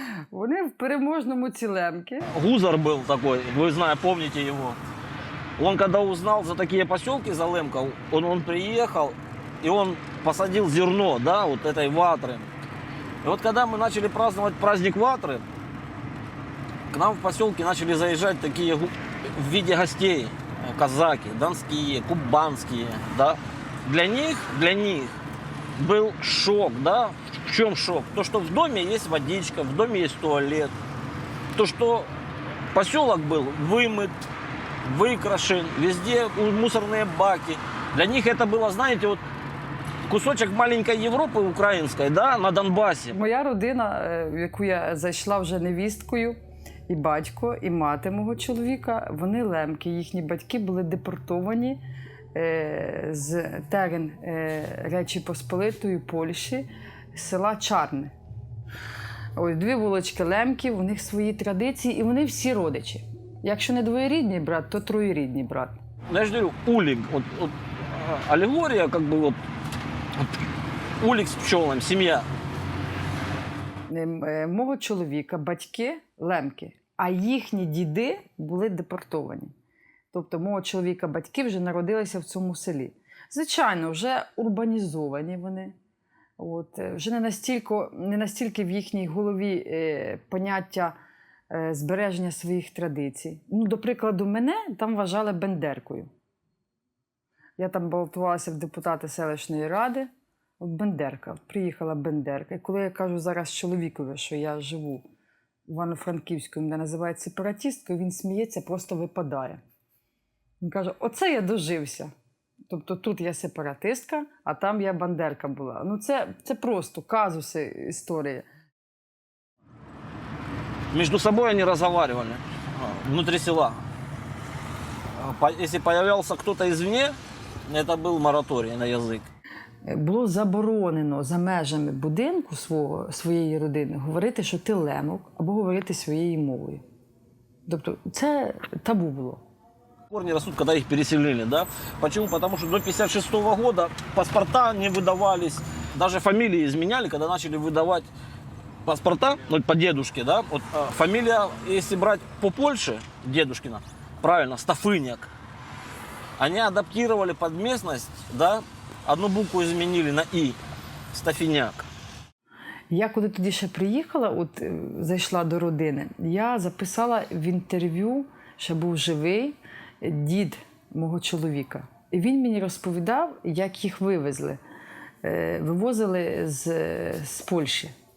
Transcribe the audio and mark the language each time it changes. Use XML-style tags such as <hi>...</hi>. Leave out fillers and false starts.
<uk>Вони в переможному ці лемки.</uk> <ru>Гузар был такой, вы помните его. Он когда узнал за такие поселки, за лемков, он приехал, и он посадил зерно, да, вот этой ватры. И вот когда мы начали праздновать праздник ватры, к нам в поселке начали заезжать такие в виде гостей казаки, донские, кубанские, да. Для них был шок, да. В чем шок? То, что в доме есть водичка, в доме есть туалет. То, что поселок был вымыт, выкрашен, везде мусорные баки. Для них это было, знаете, вот кусочек маленькой</ru> <uk>Європи української,</uk> <ru>да,</ru> <uk>на Донбасі. Моя родина, в яку я зайшла вже невісткою, і батько, і мати мого чоловіка, вони лемки. Їхні батьки були депортовані з терен Речі Посполитої, Польщі, з села Чарне. Ось 2 вулички лемків, у них свої традиції, і вони всі родичі. Якщо не двоюрідний брат, то троюрідний брат. Я ж говорю,</uk> <ru>улик, вот аллегория, как бы вот улик с пчелом, семья.</ru> <uk>Мого чоловіка батьки лемки, а їхні діди були депортовані. Тобто мого чоловіка батьки вже народилися в цьому селі. Звичайно, вже урбанізовані вони. Вже не настільки в їхній голові поняття збереження своїх традицій. До прикладу, мене там вважали бендеркою. Я там балотувалася в депутати селищної ради. Бендерка. Приїхала бендерка. І коли я кажу зараз чоловікові, що я живу в Івано-Франківську, мене називають сепаратисткою, він сміється, просто випадає. Він каже, оце я дожився. Тобто тут я сепаратистка, а там я бандерка була. Це просто казуси історії.</uk> <ru>Между собой они разговаривали внутри села. Если появлялся кто-то извне, это был мораторий на язык.</ru> <uk>Було заборонено за межами будинку своєї родини говорити, що ти лемок, або говорити своєю мовою. Тобто це табу було.</uk> <ru>Корни растут, когда их переселили, да? Почему? Потому что до 1956 года паспорта не выдавались, даже фамилии изменяли, когда начали выдавать паспорта, по дедушке, да? Вот фамилия, если брать по Польше, дедушкина, правильно, Стафыняк. Они адаптировали под местность, да? Одну букву изменили на «и», Стафіняк.</ru> <uk>Я коли тоді ще приїхала, зайшла до родини, я записала в інтерв'ю, ще був живий, дід мого чоловіка. І він мені розповідав, як їх вивезли. Вивозили з Польщі.</uk>